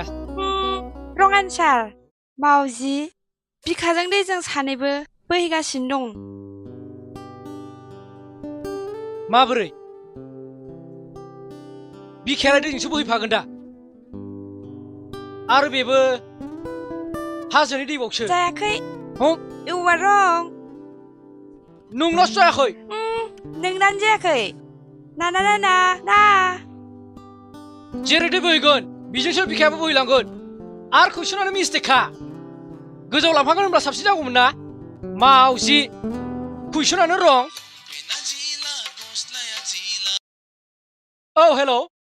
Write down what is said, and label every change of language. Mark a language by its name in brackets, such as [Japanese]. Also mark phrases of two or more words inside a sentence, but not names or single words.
[Bodo] रं आन्सार मावजि बिखाजों दैजों सानैबो बोहैगासिनो दं माबोरै बिखायालाय दैजोंसो बोहैफागोन दा आरो बेबो हाजोनि दैबावसो जायाखै हम [English] You are wrong [Bodo] नोंनासो जायाखै नोंनानो जायाखै ना ना ना ना ना जेरै दै बोहैगोन बिजोंसो बिखायाबो बोहैलांगोन आरो कुइसनानो मिस्टेकखा गोजौआव लांफागोन होनब्ला साबसिन जागौमोन ना मावजि कुइसनानो रं औ हेल'